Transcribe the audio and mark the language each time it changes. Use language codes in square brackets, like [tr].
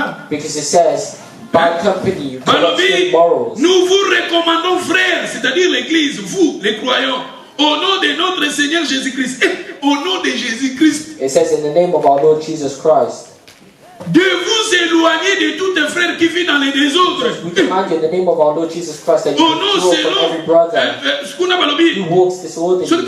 [en] because it says, by company, you cannot take morals. [fr] nous vous recommandons, frères, c'est-à-dire l'église, vous, les croyants, au nom de notre Seigneur Jésus-Christ, au nom de Jésus-Christ, [en] It says, in the name of our Lord Jesus Christ, [fr] de vous éloigner de tous les frères qui vivent dans les désordres. [en] we command you in the name of our Lord Jesus Christ that you [fr] Au nom [en] withdraw from every brother who walks disorderly.